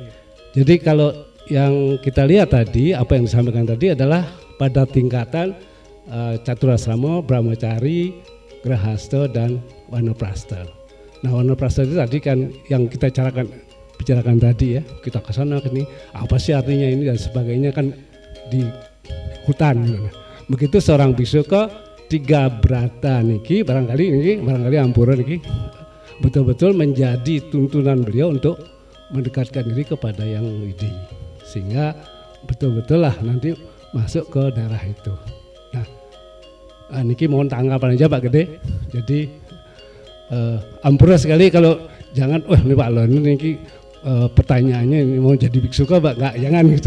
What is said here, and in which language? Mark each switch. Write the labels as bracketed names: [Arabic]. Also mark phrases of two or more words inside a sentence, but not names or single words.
[Indonesian] Jadi kalau yang kita lihat tadi, apa yang disampaikan tadi adalah pada tingkatan Caturasrama, Brahmacari, Grahasta dan Wanaprastha. Nah, Wanaprastha itu tadi kan yang kita bicarakan tadi ya, kita ke sana ke sini, apa sih artinya ini dan sebagainya kan di hutan. Begitu seorang bisuka 3 berata niki barangkali ampura niki betul-betul menjadi tuntunan beliau untuk mendekatkan diri kepada yang widi, sehingga betul-betul lah nanti masuk ke daerah itu. Nah, niki mohon tanggapan aja Pak Gede. Jadi ampura sekali kalau jangan, ini Pak Lon niki pertanyaannya ini mau jadi biksuka Pak, nggak, jangan gitu.